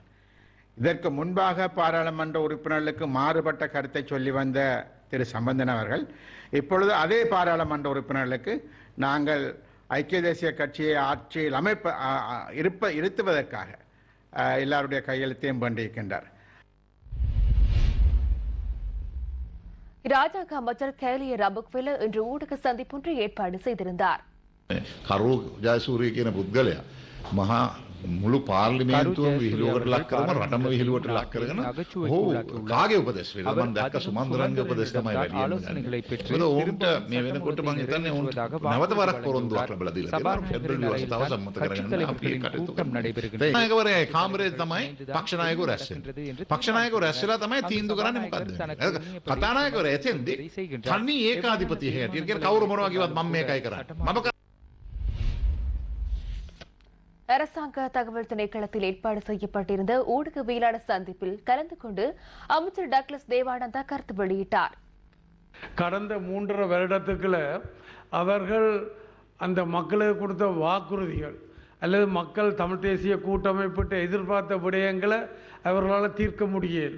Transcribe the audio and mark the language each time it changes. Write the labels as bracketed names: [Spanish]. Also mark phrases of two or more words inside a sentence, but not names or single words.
[Tamil] இதற்கு முன்பாக பாராளுமன்ற உறுப்பினர்களுக்கு மாறுபட்ட கருத்தை சொல்லி வந்த திரு சம்பந்தன் அவர்கள் இப்பொழுது அதே பாராளுமன்ற உறுப்பினர்களுக்கு நாங்கள் ஐக்கிய தேசிய கட்சியை ஆட்சியில் இருத்துவதற்காக எல்லாருடைய கையெழுத்தையும் வேண்டியிருக்கின்றார். ராஜாங்க அமைச்சர் கேலிய ரபுக்வெல இன்று ஊடக சந்திப்பொன்று ஏற்பாடு செய்திருந்தார். [Sinhala] කරු ජයසූරිය කියන පුද්ගලයා මහා මුළු පාර්ලිමේන්තුවම විහිළුවකට ලක් කරම රටම විහිළුවට ලක් කරගෙන ඔහු කාගේ උපදෙස් වේද මම දැක්ක සුමන්දරන්ගේ උපදෙස් තමයි වැඩි වෙන්නේ. ඔවුන්ට මේ වෙනකොට මම හිතන්නේ ඔවුන් නැවත වරක් පොරොන්දුවක් ලැබලා දීලා තියෙනවා. ෆෙබ්‍රුවරි අවස්ථාව සම්මත කරගෙන අපි කටයුතු කරනවා. නායකවරයා කාමරේ තමයි පක්ෂ නායකවරු රැස් වෙන්නේ. පක්ෂ නායකවරු රැස් වෙලා තමයි තීන්දුව කරන්නේ මොකද්ද? කතානායකවරයා එතෙන්දී තනි ඒකාධිපතිය හැටියට කියන කවුරු මොනවා කිව්වත් මම මේකයි කරන්නේ. මම [Tamil] அரசாங்க தகவல் திணைக்களத்தில் ஏற்பாடு செய்யப்பட்டிருந்த ஊடகவியலாளர் சந்திப்பில் கலந்து கொண்டு அமைச்சர் டக்ளஸ் தேவானந்தா கருத்து வெளியிட்டார். கடந்த 3.5 வருடத்துக்குள்ள அவர்கள் அந்த மக்களுக்கு கொடுத்த வாக்குறுதிகள் அல்லது மக்கள் தமிழ் தேசிய கூட்டமைப்பிட்ட எதிர்பார்த்த விடயங்களை அவர்களால் தீர்க்க முடியல.